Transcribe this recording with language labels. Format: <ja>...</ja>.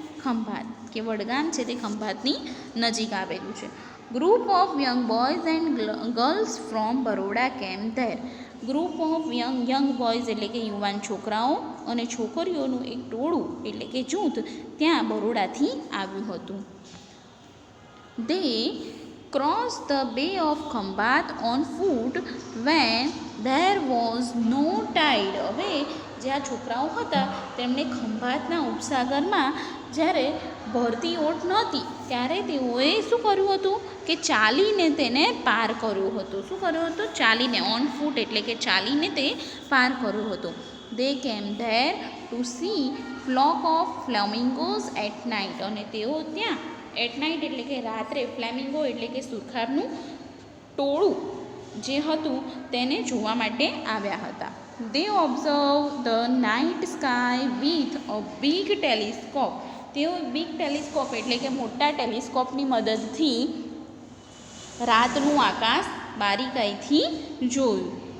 <gu>ખંભાત, કે વડગામ છે તે ખંભાતની નજીક આવેલું છે.</gu> <en>Group of young boys and girls from Baroda came there.</en> <gu>Group of young boys એટલે કે યુવાન છોકરાઓ અને છોકરીઓનું એક ટોળું એટલે કે જૂથ ત્યાં બરોડાથી આવ્યું હતું.</gu> <en>They crossed the Bay of Khambat on foot when there was no tide.</en> <gu>હવે જે આ છોકરાઓ હતા તેમણે ખંભાતના ઉપસાગરમાં જ્યારે ભરતી ઓટ નહોતી ત્યારે તેઓએ શું કર્યું હતું કે ચાલીને તેને પાર કર્યું હતું. શું કર્યું હતું? ચાલીને,</gu> <en>on foot</en> <gu>એટલે કે ચાલીને તે પાર કર્યું હતું.</gu> <en>They came there to see flock of flamingos at night.</en> <gu>અને તેઓ ત્યાં એટ નાઇટ એટલે કે રાત્રે ફ્લેમિંગો એટલે કે સુરખાબનું ટોળું જે હતું તેને જોવા માટે આવ્યા હતા.</gu> <en>They observe the night sky with a big telescope.</en> <gu>તેઓ બિગ ટેલિસ્કોપ એટલે કે મોટા ટેલિસ્કોપની મદદથી રાતનું આકાશ બારીકાઈથી જોયું.</gu>